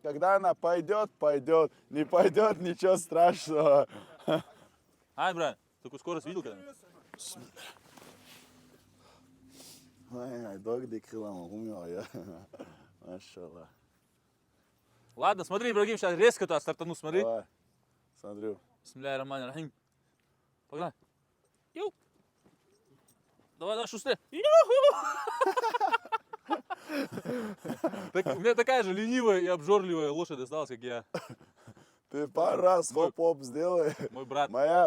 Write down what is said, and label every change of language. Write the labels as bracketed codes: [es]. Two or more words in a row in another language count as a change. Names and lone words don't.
[ru] Когда она пойдет, пойдет. Не пойдет, ничего страшного. Ай, брат, такую скорость видел когда-нибудь? Ай, дог дикрилам, умел я. Машаллах. Ладно, смотри, Ибрагим, сейчас резко туда стартану, смотри. Давай, смотрю. [ar] بسم الله الرحمن الرحيم. [ru] Погнали. Ю. Давай, давай, шустрее. Так, у меня такая же ленивая и обжорливая лошадь осталась, как я. Ты пару раз хоп-хоп сделай. Мой брат. Моя.